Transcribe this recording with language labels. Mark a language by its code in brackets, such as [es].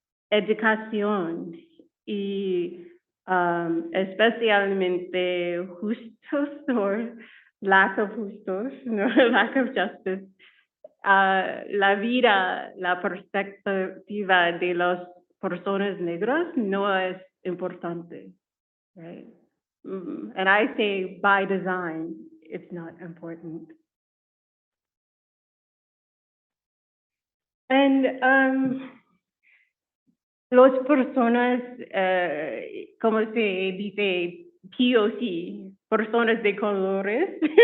[es] educación y especialmente justos [en] or lack of justos, no, lack of justice, [es] la vida, la perspectiva de las personas negras no es importante, right? [en] And I say by design, it's not important. [es] And las personas, como se dice, POC, personas de colores,